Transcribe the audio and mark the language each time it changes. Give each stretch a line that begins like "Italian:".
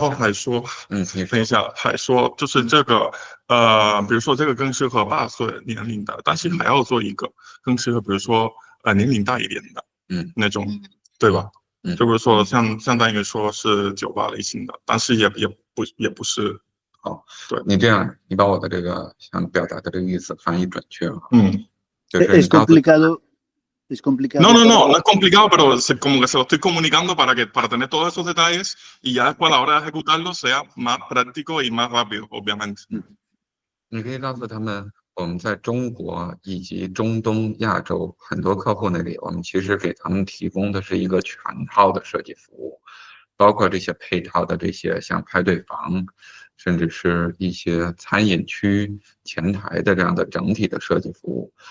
Chinese: 然后还说，等一下，还说就是这个，比如说这个更适合8岁年龄的，但是还要做一个更适合，比如说年龄大一点的，那种，对吧？就比如说相当于说是98类型的，但是也不是。好，对你这样，你把我的这个想表达的这个意思翻译准确了。
Spanish: Es complicado. Es complicado. No es complicado, pero como que se lo estoy comunicando para tener todos esos detalles y ya después a la hora de ejecutarlo sea más práctico y más rápido, obviamente.
Chinese: 你可以告诉他们，我们在中国以及中东、亚洲很多客户那里，我们其实给他们提供的是一个全套的设计服务，包括这些配套的这些像派对房，甚至是一些餐饮区、前台的这样的整体的设计服务。